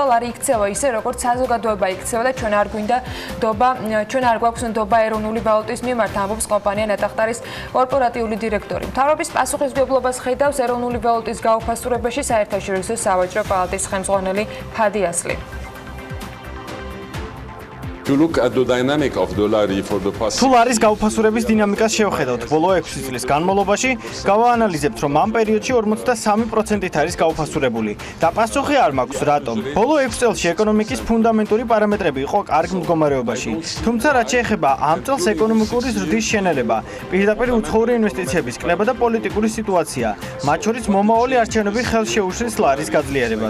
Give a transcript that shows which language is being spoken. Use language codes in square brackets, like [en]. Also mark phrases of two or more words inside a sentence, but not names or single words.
[ka] ლარი იქცევა ისე, როგორც საზოგადოება იქცევა და ჩვენ არ გვაქვს ნდობა ეროვნული ვალუტის მიმართ, ამბობს კომპანია ნატახტარის კორპორატიული დირექტორი. მთავრობის პასუხისმგებლობას ხედავს ეროვნული ვალუტის გაუფასურებაში საერთაშორისო სავაჭრო პალატის ხელმძღვანელი ფადიასლი. [en] To look at the dynamic of the lari for the past. [ka] თუ ლარის გაუფასურების დინამიკას შევხედავთ ბოლო 6 წლის განმავლობაში, გავაანალიზებთ, რომ ამ პერიოდში 53%-ით არის გაუფასურებული და პასუხი არ მაქვს რატომ. ბოლო 6 წელში ეკონომიკის ფუნდამენტური პარამეტრები იყო კარგ მდგომარეობაში, თუმცა რაც შეეხება ამ წელს ეკონომიკური ზრდის შენელება, პირდაპირ უცხოური ინვესტიციების კლება და პოლიტიკური სიტუაცია, მათ შორის მომავალი არჩევნები ხელს შეუშლის ლარის გაძლიერებას.